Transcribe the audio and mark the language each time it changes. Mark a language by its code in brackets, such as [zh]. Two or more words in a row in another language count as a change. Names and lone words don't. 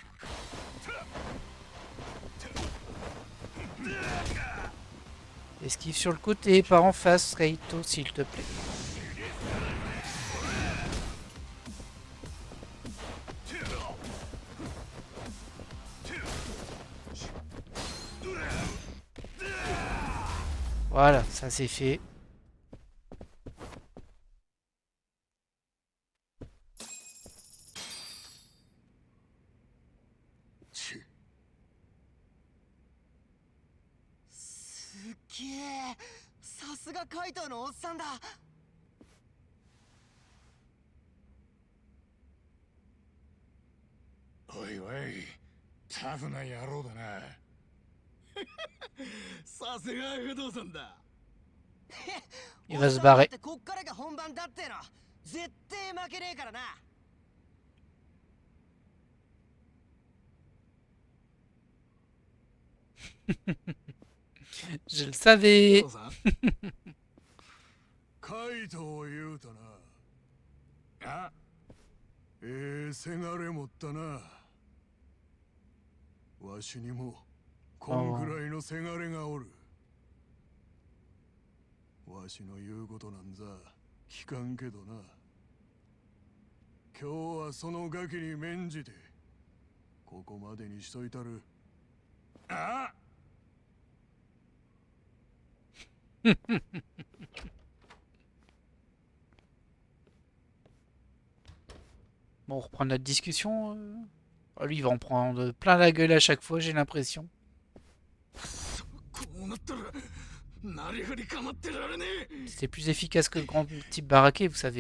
[fr] Esquive sur le côté, pas en face, Kaito, s'il te plaît. Voilà, ça c'est fait. [ja] Suge, さすがカイトのおっさんだ。おいおい、タフな野郎だな。さすが不動産だ。 [fr] Il va se barrer. [ja] こっからが本番だっての。絶対負けねえからな。 [fr] Je le savais. [ja] カイトを言うとな。あ、せがれ持ったな。わしにもこんくらいのせがれがおる。わしの言うことなんざ聞かんけどな。今日はそのガキに免じてここまでにしといたる。あ。 [fr] Bon, on reprend notre discussion. Oh, lui, il va en prendre plein la gueule à chaque fois, j'ai l'impression. C'est plus efficace que le grand type baraqué, vous savez.